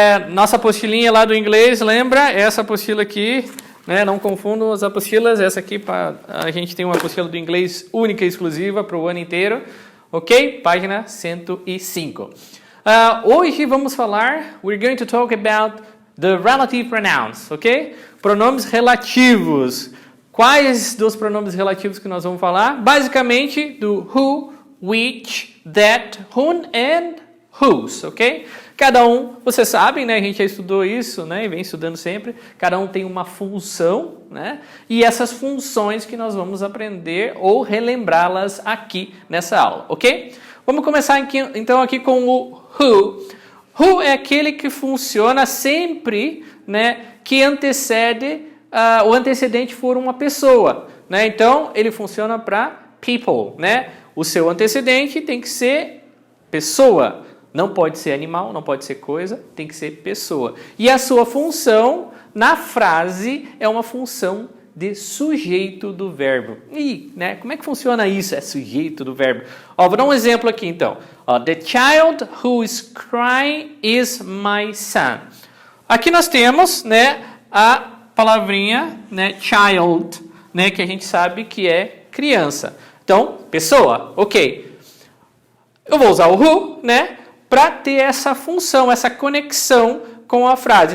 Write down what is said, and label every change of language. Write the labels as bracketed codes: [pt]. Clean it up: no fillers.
[pt] Nossa apostilinha lá do inglês, lembra? Essa apostila aqui, né? Não confundam as apostilas, essa aqui, a gente tem uma apostila do inglês única e exclusiva para o ano inteiro, ok? Página 105. Hoje vamos falar, [en] we're going to talk about the relative pronouns, ok? [pt] Pronomes relativos. Quais dos pronomes relativos que nós vamos falar? Basicamente do who, which, that, whom and whose, ok? Cada um, vocês sabem, né? A gente já estudou isso, né? E vem estudando sempre. Cada um tem uma função, né? E essas funções que nós vamos aprender ou relembrá-las aqui nessa aula, ok? Vamos começar aqui, então aqui com o who. Who é aquele que funciona sempre, né? Que antecede o antecedente for uma pessoa, né? Então, ele funciona para people, né? O seu antecedente tem que ser pessoa. Não pode ser animal, não pode ser coisa, tem que ser pessoa. E a sua função na frase é uma função de sujeito do verbo. E, né? Como é que funciona isso? É sujeito do verbo. Ó, vou dar um exemplo aqui, então. [en] Ó, the child who is crying is my son. [pt] Aqui nós temos, né, a palavrinha, né, child, né, que a gente sabe que é criança. Então, pessoa, ok. Eu vou usar o who, né, para ter essa função, essa conexão com a frase.